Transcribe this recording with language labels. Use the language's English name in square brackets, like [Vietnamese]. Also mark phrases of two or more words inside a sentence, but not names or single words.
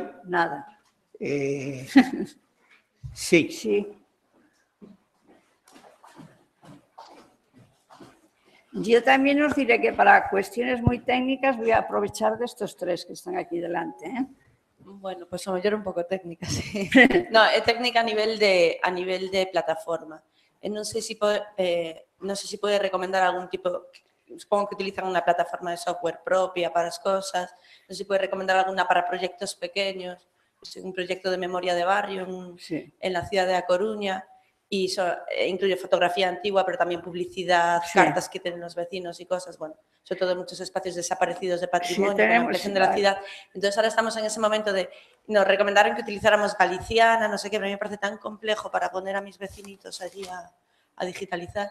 [Spanish] Nada. Sí. Sí. Yo también os diré que para cuestiones muy técnicas voy a aprovechar de estos tres que están aquí delante, ¿eh? [Galician] Bueno, pues a mellor un pouco técnica, sí. No, é técnica a nivel de plataforma. Non sei se pode recomendar algún tipo, [Spanish] supongo que utilizan [Galician] unha plataforma de software propia para as cosas, non sei se pode recomendar alguna para proxectos pequeños, un proxecto de memoria de barrio [Spanish] en la ciudad de A Coruña, e incluye fotografía antigua, pero tamén publicidad, cartas que tienen los vecinos y cosas, bueno, sobre todo muchos espacios desaparecidos de patrimonio, con la ampliación de la ciudad. Entonces ahora estamos en ese momento de, nos recomendaron que utilizáramos Galiciana, no sé qué, pero a mí me parece tan complejo para poner a mis vecinitos allí a digitalizar.